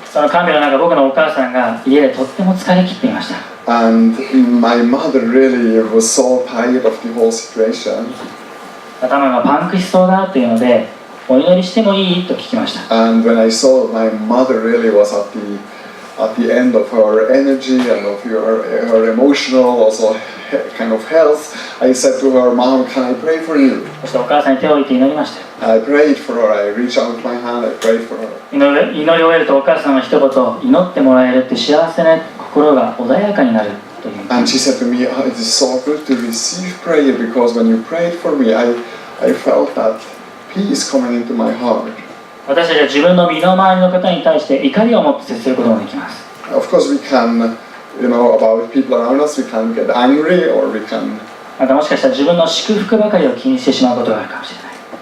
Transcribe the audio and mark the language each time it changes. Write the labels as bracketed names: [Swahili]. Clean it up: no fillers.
[Japanese] その看病の中、僕のお母さんが家でとっても疲れ切っていました。 [English] And my mother really was so tired of the whole situation. [Japanese] 頭がパンクしそうだというので、お祈りしてもいいと聞きました。 [English] And when I saw my mother really was at the end of her energy and of her emotional also kind of health, I said to her, Mom, can I pray for you? [Japanese] そしてお母さんに手を置いて祈りました。 [English] I prayed for her. I reached out my hand. I prayed for her. [Japanese] 祈りを終えるとお母さんは一言、祈ってもらえるって幸せな心が穏やかになるという。 [English] And she said to me, oh, it is so good to receive prayer because when you prayed for me, I felt that peace coming into my heart. [Japanese] 私たちは自分の身の回りの方に対して怒りを持って接することができます。 [English] Of course, we can, about people around us, we can get angry or we can. [Japanese] またもしかしたら自分の祝福ばかりを気にしてしまうことがあるかもしれない。